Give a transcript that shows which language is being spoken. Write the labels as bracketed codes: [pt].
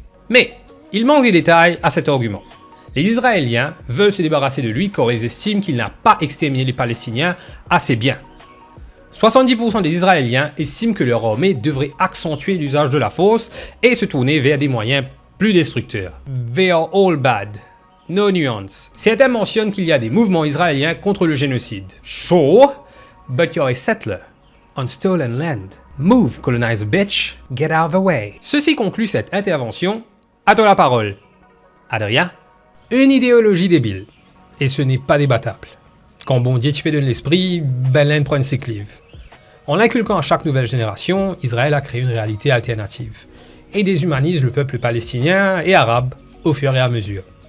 [fr] Mais il manque des détails à cet argument. Les Israéliens veulent se débarrasser de lui car ils estiment qu'il n'a pas exterminé les Palestiniens assez bien. 70% des Israéliens estiment que leur armée devrait accentuer l'usage de la force et se tourner vers des moyens plus destructeurs. [en] They are all bad. No nuance. [fr] Certains mentionnent qu'il y a des mouvements israéliens contre le génocide. [en] Sure, but you're a settler on stolen land. Move, colonize bitch, get out of the way. [fr] Ceci conclut cette intervention. À toi la parole. Adrien? Une idéologie débile. Et ce n'est pas débattable. Quand bon Dieu tué de l'esprit, ben laine prenne ses clives. En l'inculquant à chaque nouvelle génération, Israël a créé une réalité alternative et déshumanise le peuple palestinien et arabe au fur et à mesure.